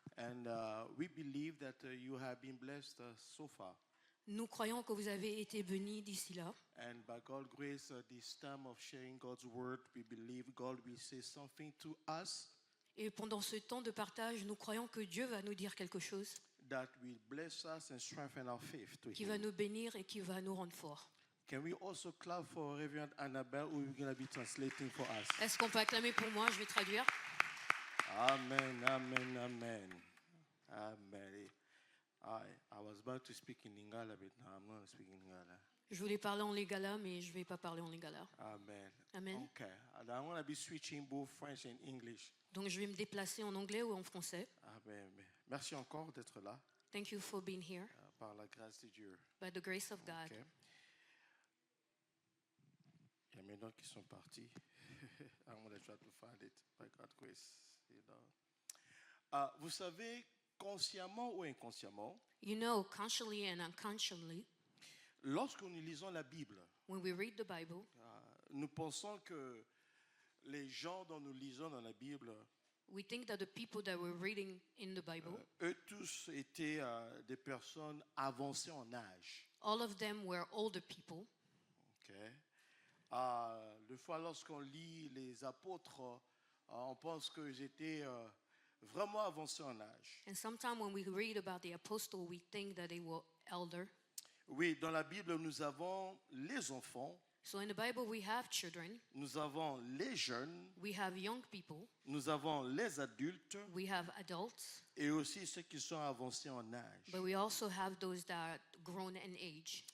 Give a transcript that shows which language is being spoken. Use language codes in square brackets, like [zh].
[en] And we believe that you have been blessed so far. [fr] Nous croyons que vous avez été bénis d'ici là. [en] And by God's grace, this time of sharing God's word, we believe God will say something to us [fr] Et pendant ce temps de partage, nous croyons que Dieu va nous dire quelque chose [en] that will bless us and strengthen our faith to [fr] qui va [en] Him. [fr] nous bénir et qui va nous rendre forts. [en] Can we also clap for Reverend Annabelle, who is going to be translating for us? [fr] Est-ce qu'on peut acclamer pour moi? Je vais traduire. Amen, amen, amen. Amen. [en] I was about to speak in Lingala, but now I'm not speaking Lingala. [fr] Je voulais parler en lingala, mais je ne vais pas parler en lingala. Amen. Amen. [en] Okay. And I'm going to be switching both French and English. [fr] Donc je vais me déplacer en anglais ou en français. Amen. Merci encore d'être là, [en] Thank you for being here. [fr] par la grâce de Dieu. [en] By the grace of God. Okay. [fr] Il y a maintenant qui sont partis. [en] I'm going to try to find it by God's grace. You know. [fr] Vous savez, consciemment ou inconsciemment, [en] You know, consciously and unconsciously, [fr] lorsque nous lisons la Bible, [en] when we read the Bible, [fr] nous pensons que les gens dont nous lisons dans la Bible, [en] we think that the people that we're reading in the Bible, [fr] eux tous étaient des personnes avancées en âge. [en] all of them were older people. Okay. [fr] Des fois, lorsqu'on lit les apôtres, on pense qu'ils étaient vraiment avancés en âge. [en] And sometimes when we read about the apostle, we think that they were elder. [fr] Oui, dans la Bible, nous avons les enfants, [en] So in the Bible, we have children, [fr] nous avons les jeunes, [en] we have young people, [fr] nous avons les adultes [en] we have adults, [fr] et aussi ceux qui sont avancés en âge. [en] but we also have those that are grown in age.